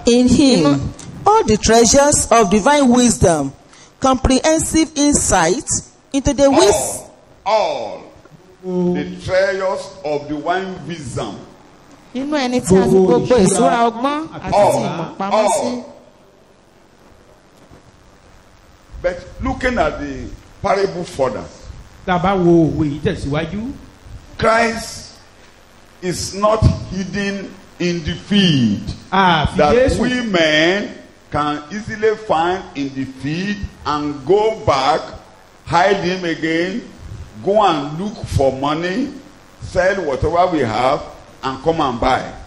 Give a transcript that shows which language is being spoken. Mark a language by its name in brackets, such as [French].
[English] In him, all the treasures of divine wisdom, comprehensive insight into the wisdom. All the treasures of divine wisdom. [Yoruba] inú ẹni tí a fi gbogbo ìṣúra ọgbọ́n àti ti ìmọ̀ pamọ́ sí. [English] But looking at the parable further, [Yoruba] Tá a bá wo òwe yìí tẹ̀síwájú. [English] Christ is not hidden in the field [Yoruba] Àfi [English] that [Yoruba] Jésù [English] we men can easily find in the field and go back, hide him again, go and look for money, sell whatever we have, and come and buy.